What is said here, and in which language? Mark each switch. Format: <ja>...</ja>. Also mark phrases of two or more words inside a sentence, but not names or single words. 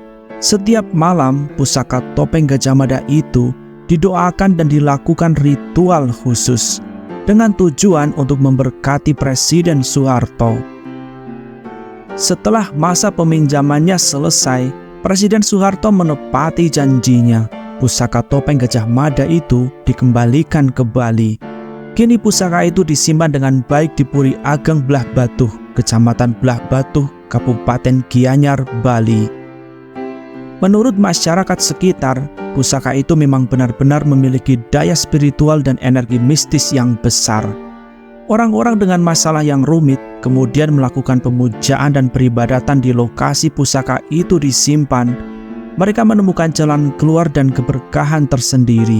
<id>Setiap malam, pusaka topeng Gajah Mada itu didoakan dan dilakukan ritual khusus dengan tujuan untuk memberkati Presiden Soeharto. Setelah masa peminjamannya selesai, Presiden Soeharto menepati janjinya. Pusaka topeng Gajah Mada itu dikembalikan ke Bali. Kini pusaka itu disimpan dengan baik di Puri Ageng Belah Batuh, Kecamatan Belah Batuh, Kabupaten Gianyar, Bali. Menurut masyarakat sekitar, pusaka itu memang benar-benar memiliki daya spiritual dan energi mistis yang besar. Orang-orang dengan masalah yang rumit kemudian melakukan pemujaan dan peribadatan di lokasi pusaka itu disimpan. Mereka menemukan jalan keluar dan keberkahan tersendiri.</id>